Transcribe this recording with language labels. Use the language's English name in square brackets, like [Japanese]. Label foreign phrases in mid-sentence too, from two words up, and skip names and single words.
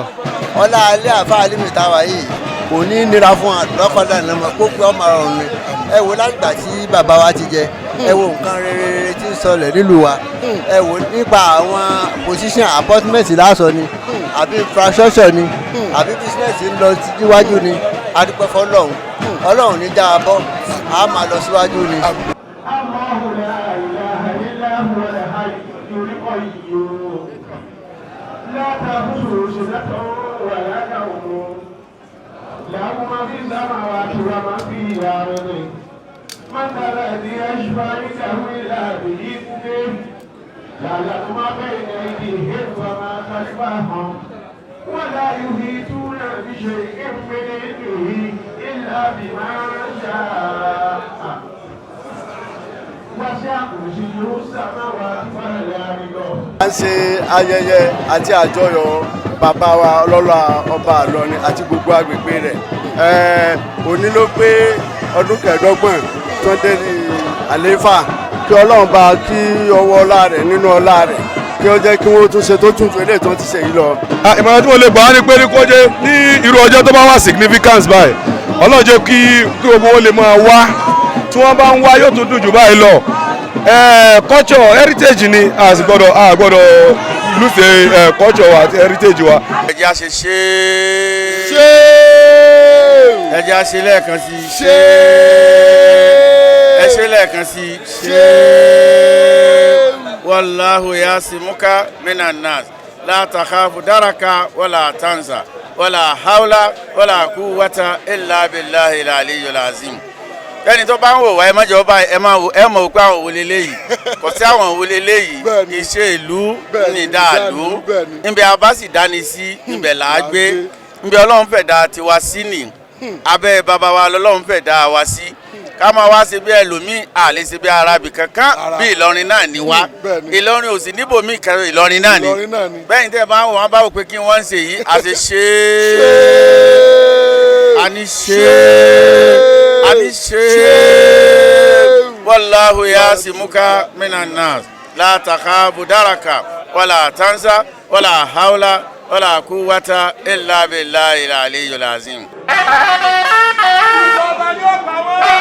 [Yoruba] ọlá alẹ́ àfa alimi táwa yìí kò ní nira fún àlọ́kọ̀ọ́dà nàmọ́ kó pé ọmọ ọ̀run ni ẹ wo látìgbà tí bàbá wa ti jẹ ẹ wo nǹkan rere tí ń sọlẹ̀ nílùú wa ẹ wo nípa àwọn [English] position appointment [Yoruba] lásọ ni àbí infrastructure ni àbí business ń lọ síwájú ni adúpẹ́ fọlọ́run ọlọ́run ní já a bọ́ a máa lọ síwájú ni. [Arabic] لا تأخذه سنة ولا نوم له ما في السماوات وما في الأرض من ذا الذي يشفع عنده إلا بإذنه يعلم ما بين أيديهم وما خلفهم ولا يحيطون بشيء من علمه إلا بما شاء [Yoruba] a ń ṣe ayẹyẹ àti àjọyọ̀ bàbá wa ọlọ́lá ọba Ìlọrin àti gbogbo agbègbè rẹ̀ òní ló pé ọdún kẹẹ̀ẹ́dọ́gbọ̀n tó dé ní àlééfà kí Ọlọ́run bá kí ọwọ́ ọlá rẹ̀ nínú ọlá rẹ̀ kí ó jẹ́ kí wọ́n tún ṣe tó tún fẹ́lẹ́ tó ti ṣe yìí lọ. ìmọ̀ràn tí mo lè gbà á ní pé kó jẹ́ ní irú ọjọ́ tó bá wà significance báyìí Ọlọ́run jẹ́ kí gbogbo wọn lè máa wá tí wọ́n bá ń wá yóò tún dùn jù báyìí lọ. [English] Culture heritage [Yoruba] ni a gbọ́dọ̀ [English] lose culture [Yoruba] àti heritage wa. ẹ jẹ́ a ṣe ẹ jẹ́ a ṣe lẹ́ẹ̀kan sí ẹ ṣe lẹ́ẹ̀kan sí [Arabic] والله يعصمك من الناس لا تخاف دركا ولا تخشى ولا حول ولا قوة إلا بالله العلي العظيم. [Yoruba] ẹni tó bá ń wò wá ẹ mọ́jọ́ bá ẹ mọ̀ pé àwọn òwòlé léyìí kò sí àwọn òwòlé léyìí iṣẹ́ ìlú ní ìdáàlú níbi abá sì dání sí níbẹ̀ là á gbé níbi Ọlọ́run fẹ̀dá tiwa sí nì abẹ́ bàbá wa lọ́lọ́run fẹ́ dá wa sí ká máa wá ṣe bí ẹlòmíì àlè ṣe bí arábì kankan bí Ìlọrin náà ní wá Ìlọrin ò sì níbòmíì kan Ìlọrin náà ní bẹ́ẹ̀ tẹ́ bá wọn bá wò pé kí wọ́n ń ṣe yìí àṣẹ ṣe àní [Arabic] ṣe والله يعصمك من الناس لا تخاف دركا ولا تخشى ولا حول ولا قوة إلا بالله العلي العظيم.